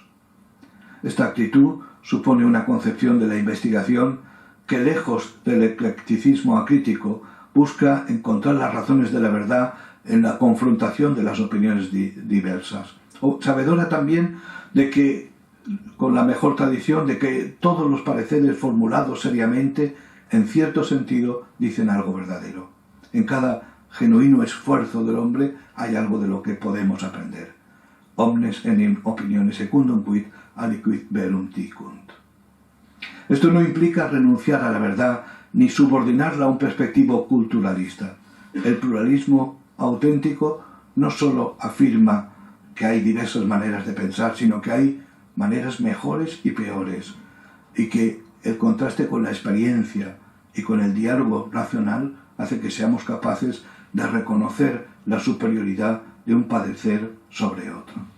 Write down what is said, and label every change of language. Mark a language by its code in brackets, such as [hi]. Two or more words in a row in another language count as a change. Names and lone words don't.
[es] Esta actitud supone una concepción de la investigación que, lejos del eclecticismo acrítico, busca encontrar las razones de la verdad en la confrontación de las opiniones diversas. Sabedora también de que, con la mejor tradición, de que todos los pareceres formulados seriamente, en cierto sentido, dicen algo verdadero. En cada genuino esfuerzo del hombre hay algo de lo que podemos aprender. [la] Omnes enim opinione secundum quid aliquid verum dicunt. [es] Esto no implica renunciar a la verdad ni subordinarla a un perspectivo culturalista. El pluralismo auténtico no solo afirma que hay diversas maneras de pensar, sino que hay maneras mejores y peores, y que el contraste con la experiencia y con el diálogo racional hace que seamos capaces de reconocer la superioridad de un padecer sobre otro.